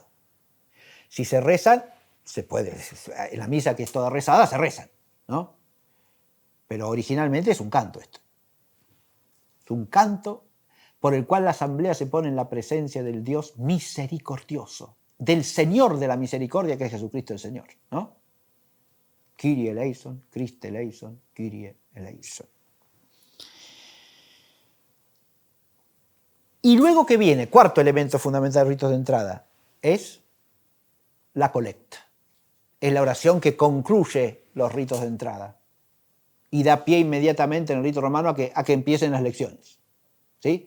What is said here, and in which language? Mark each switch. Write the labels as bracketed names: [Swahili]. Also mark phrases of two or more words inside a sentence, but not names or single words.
[Spanish] Si se rezan, se puede, en la misa que es toda rezada, se rezan, ¿no? Pero originalmente es un canto esto. Es un canto por el cual la asamblea se pone en la presencia del Dios misericordioso, del Señor de la misericordia que es Jesucristo el Señor, ¿no? [Greek] Κύριε ἐλέησον, Χριστὲ ἐλέησον, Κύριε ἐλέησον. [Spanish] Y luego que viene, cuarto elemento fundamental de ritos de entrada, es la colecta. Es la oración que concluye los ritos de entrada y da pie inmediatamente en el rito romano a que empiecen las lecciones, ¿sí?